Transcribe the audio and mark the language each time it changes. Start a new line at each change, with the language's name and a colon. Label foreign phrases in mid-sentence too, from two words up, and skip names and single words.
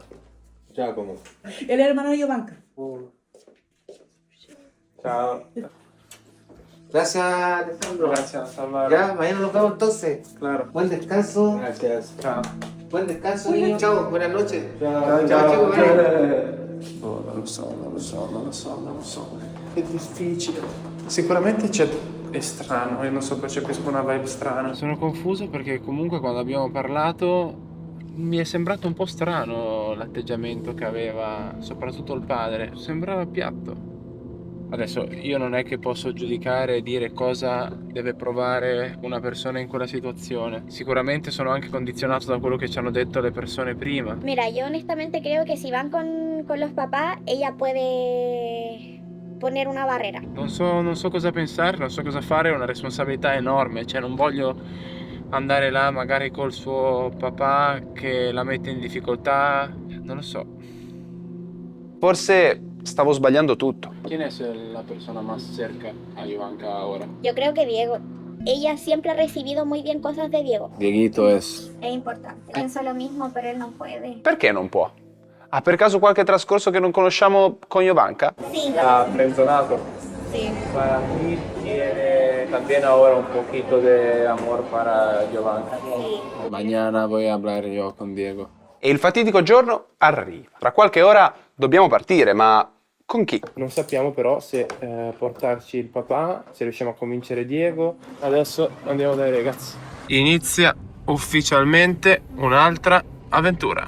Spanish: Giacomo. Él es hermano de Jovanka.
Italian: Ciao.
Spanish: Gracias, Alessandro. Gracias, Salvador. Ya, mañana nos vemos entonces. Claro. Buen descanso. Gracias. Ciao. Buen descanso, niño. Chao, buenas noches.
Italian: Ciao,
Spanish: chicos.
Italian: Oh, non lo so. È difficile. Sicuramente è strano, io non so, percepisco una vibe strana. Sono confuso perché comunque quando abbiamo parlato mi è sembrato un po' strano l'atteggiamento che aveva, soprattutto il padre. Sembrava piatto. Adesso io non è che posso giudicare e dire cosa deve provare una persona in quella situazione. Sicuramente sono anche condizionato da quello che ci hanno detto le persone prima.
Spanish: Mira, yo honestamente creo que si van con los papás, ella puede poner una barrera.
Italian: Non so cosa pensare, non so cosa fare, è una responsabilità enorme, cioè non voglio andare là magari col suo papà che la mette in difficoltà, non lo so. Forse stavo sbagliando tutto.
Spanish: ¿Quién es la persona más cerca a Jovanka ahora? Yo creo que Diego. Ella siempre ha recibido muy bien cosas de Diego. Dieguito es... Es importante. Pienso lo mismo, pero él no puede.
Italian: Perché non può? Ha per caso qualche trascorso che non conosciamo con Jovanka?
Spanish: Sí.
Italian: Ah, frenzonato.
Spanish: Sí. Para mí tiene también ahora un poquito de amor para Jovanka. Sí. Mañana voy a hablar yo con Diego.
Italian: E il fatidico giorno arriva. Tra qualche ora dobbiamo partire, ma con chi? Non sappiamo però se portarci il papà, se riusciamo a convincere Diego. Adesso andiamo dai ragazzi. Inizia ufficialmente un'altra avventura.